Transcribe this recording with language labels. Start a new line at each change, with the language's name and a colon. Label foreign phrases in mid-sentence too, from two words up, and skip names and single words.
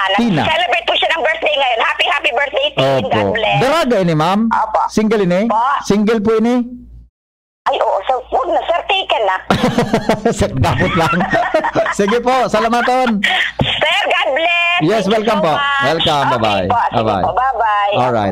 Filipino: Celebrate po siya ng birthday ngayon.
English: Happy birthday, Tin. God bless.
Hiligaynon: Daraga ini, ma'am?
Filipino: Opo.
Hiligaynon: Single ini? Single po ini?
Filipino: Ay, oo. So, huwag na, sir. Taken na.
Hiligaynon: Dapat lang. Sige po. Salamaton.
English: Sir, God bless. Yes, welcome po. Welcome. Bye-bye. Bye-bye. Bye-bye. Bye-bye. Alright.